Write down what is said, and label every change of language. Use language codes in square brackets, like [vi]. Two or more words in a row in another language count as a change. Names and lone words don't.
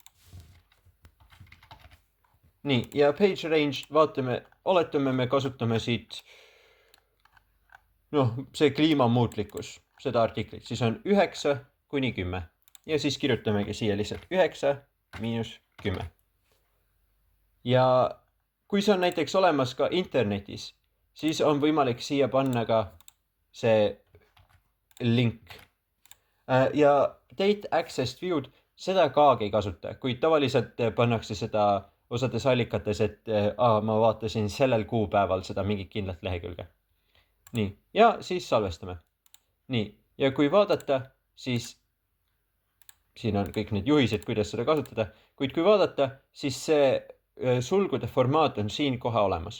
[et] Nii, ja [en] page range, [et] vaatame, oletame me kasutame siit, noh, see kliimamuutlikkus, seda artiklit, siis on 9–10 ja siis kirjutamegi siia lihtsalt 9–10. Ja kui see on näiteks olemas ka internetis, siis on võimalik siia panna ka see link. [en] Ja date access viewed, [et] seda kaag ei kasuta, kuid tavaliselt pannakse seda osades allikates, et ma vaatasin sellel kuupäeval seda mingit kindlat lehekülge. Nii, ja siis salvestame. Nii, ja kui vaadata, siis siin on kõik need juhised, kuidas seda kasutada, kuid kui vaadata, siis see sulgude formaat on siin kohe olemas.